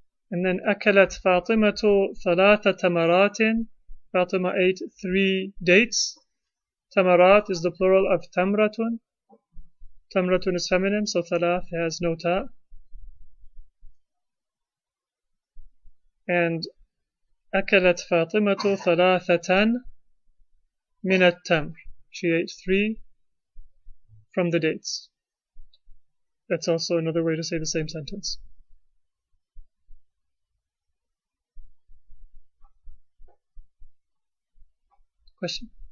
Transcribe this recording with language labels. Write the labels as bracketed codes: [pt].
[en] And then [ar] أكلت فاطمة ثلاث تمرات. [en] Fatima ate 3 dates. Tamarat is the plural of tamratun. Tamratun is feminine, so thalath has no ta. [ar] And أكلت فاطمة ثلاثة من التمر. [en] She ate 3 from the dates. That's also another way to say the same sentence. Question?